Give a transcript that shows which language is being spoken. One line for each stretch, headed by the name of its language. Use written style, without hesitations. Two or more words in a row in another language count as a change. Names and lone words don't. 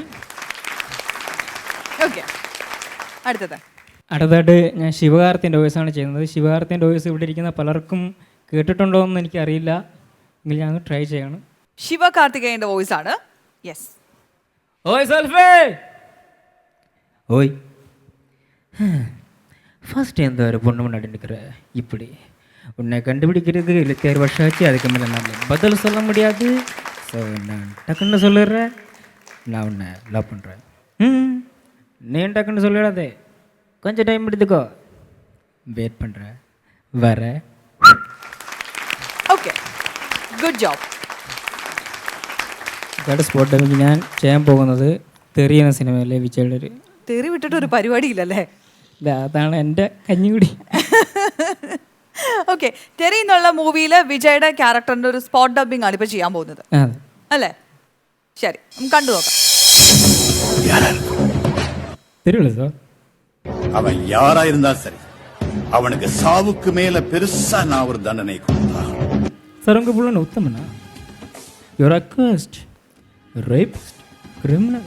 Malayalam: അടുത്തായിട്ട് ഞാൻ ശിവകാർത്തിൻ്റെ വോയിസാണ് ചെയ്യുന്നത്. ശിവകാർത്തിൻ്റെ വോയിസ് ഇവിടെ ഇരിക്കുന്ന പലർക്കും കേട്ടിട്ടുണ്ടോ എന്ന് എനിക്കറിയില്ല, എങ്കിൽ ഞാൻ ട്രൈ ചെയ്യണം. ശിവകാർത്തികേയന്റെ വോയിസ് ആണ്. യെസ്. ഓയ് സെൽഫി.
Tamil: ஓய் ஃபர்ஸ்ட் எந்த ஒரு பொண்ணு முன்னாடி நிற்கிற இப்படி உன்னை கண்டுபிடிக்கிறது 26 வருஷம் ஆச்சு. அதுக்கு மேலே நான் பதில் சொல்ல முடியாது. ஸோ நான் டக்குன்னு சொல்லிடுறேன், நான் உன்னை லவ் பண்ணுறேன். நீ டக்குன்னு சொல்லிடாதே, கொஞ்சம் டைம் எடுத்துக்கோ. வெயிட் பண்ணுறேன், வரேன்.
English: okay, good job.
Malayalam: സ്പോട്ട് ഞാൻ ചെയ്യാൻ പോകുന്നത് തെറി എന്ന സിനിമയിലെ വിജയുടെ ഒരു തെറി വിട്ടിട്ട് ഒരു പരിപാടിയില്ലല്ലേ? അതാണ് എൻ്റെ കഞ്ഞികുടി. ഓക്കെ, തെറി എന്നുള്ള മൂവിയിലെ വിജയുടെ ക്യാരക്ടറിന്റെ ഒരു
English: spot dubbing
Malayalam: ആണ് ഇപ്പൊ ചെയ്യാൻ പോകുന്നത് അല്ലേ? ശരി, കണ്ടു നോക്കാം.
Tamil: தெரியல சார். அவன் யாரா இருந்தா சரி, அவனுக்கு சாவுக்கு மேல பெருசா நான் ஒரு தண்டனை கொடுத்தான். சார் உங்க புள்ள உத்தமனா?
English: your accused, rapist, criminal.